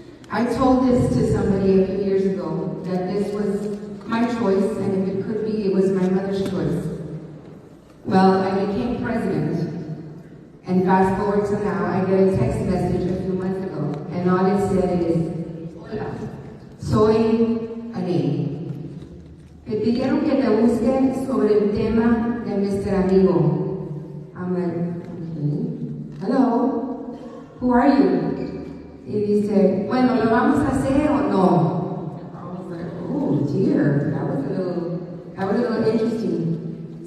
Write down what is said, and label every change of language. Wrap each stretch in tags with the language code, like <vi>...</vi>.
<en>I told this to somebody a few years ago, that this was my choice, and if it could be, it was my mother's choice. Well, I became president. And fast forward to now, I get a text message a few months ago, and all it said is,</en> <es>"Hola, soy Annie. Me pidieron que te busque sobre el tema de Mr. Amigo."</es> <en>I'm like, "Okay, hello, who are you?"</en> <es>Y dice, "Bueno, ¿lo vamos a hacer o no?"</es> <en>I was like, oh dear, that was a little interesting.</en>